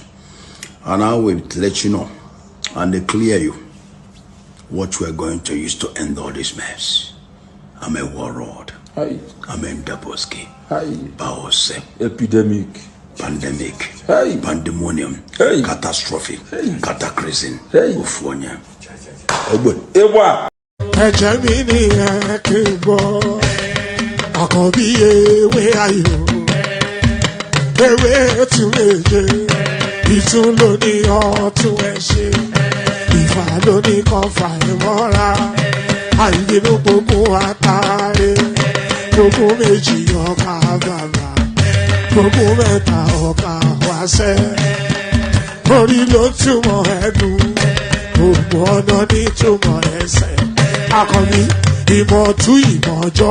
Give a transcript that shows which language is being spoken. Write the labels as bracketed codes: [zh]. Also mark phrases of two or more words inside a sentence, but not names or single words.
[en] And I will let you know and declare you what we're going to use to end all this mess. I'm a warlord. Hi. I'm a Ndaboski. Hi. Baose. Epidemic. Pandemic. Hey. Pandemonium. Hey. Catastrophe. Hey. Cataclysm. Hey. Ufonya. [yo] Ewa. Àkànbí ewé ayò ewé tún méje ìtún ló ní ọtún ẹ ṣe ìfà ló ní kan fà ẹ mọ́ra àìbínú gbogbo àtàrẹ gbogbo méjì ọkà bàbà gbogbo mẹ́ta ọkà wáṣẹ́ orí ló túmọ̀ ẹnu gbogbo ọ̀nà ní túmọ̀ ẹsẹ̀ Àkànbí ìmọ̀ tú ìmọ̀ jọ.